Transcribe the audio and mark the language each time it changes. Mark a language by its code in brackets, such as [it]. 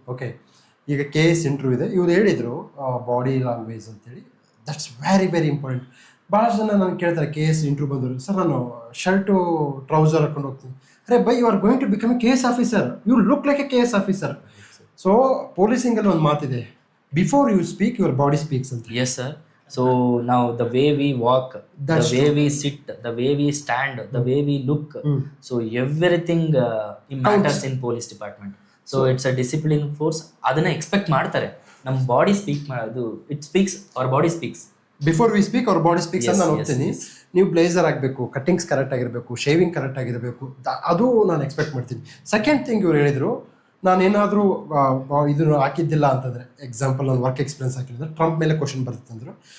[kn] Okay, ಈಗ KS interview ಇದೆ, ಇವ್ರು ಹೇಳಿದರು ಬಾಡಿ ಲ್ಯಾಂಗ್ವೇಜ್ ಅಂತೇಳಿ, [en] That's very very important. [kn] ಭಾಳಷ್ಟು ಜನ ನಾನು ಕೇಳ್ತಾರೆ, KS ಇಂಟರ್ವ್ಯೂ ಬಂದರು, ಸರ್ ನಾನು ಶರ್ಟು ಟ್ರೌಸರ್ ಹಾಕೊಂಡು ಹೋಗ್ತೀನಿ. [en] ಅರೆ ಬೈ you are going to become a KS officer, you look like a KS officer. [kn] So ಪೊಲೀಸಿಂಗಲ್ಲಿ ಒಂದು ಮಾತಿದೆ, [en] before you speak your body speaks [kn] ಅಂತ. [en] Yes, sir. So now the way we walk, That's the way we sit, the way we stand, the way we look, so everything it matters in police department. So it's a discipline force. [kn] ಅದನ್ನ expect ಮಾಡ್ತಾರೆ. ನಮ್ಮ body speak ಮಾಡೋದು, [en] It speaks, our body speaks. Before we speak our body speaks [kn] ಅಂತ ನಾನು ಹೋಗ್ತೀನಿ. [en] yes. [kn] ನೀವು blazer ಆಗಬೇಕು, cuttings correct ಆಗಿರಬೇಕು, ಶೇವಿಂಗ್ ಕರೆಕ್ಟ್ ಆಗಿರಬೇಕು, ಅದು ನಾನು ಎಕ್ಸ್ಪೆಕ್ಟ್ ಮಾಡ್ತೀನಿ. ಸೆಕೆಂಡ್ ಥಿಂಗ್ ಇವ್ರು ಹೇಳಿದ್ರು, ನಾನೇನಾದರೂ ಇದನ್ನು ಹಾಕಿದ್ದಿಲ್ಲ ಅಂತಂದರೆ, ಎಕ್ಸಾಂಪಲ್ ನಾನು ವರ್ಕ್ ಎಕ್ಸ್ಪೀರಿಯನ್ಸ್ ಹಾಕಿದ್ರೆ ಟ್ರಂಪ್ ಮೇಲೆ ಕ್ವಶನ್ ಬರುತ್ತಂದ್ರು.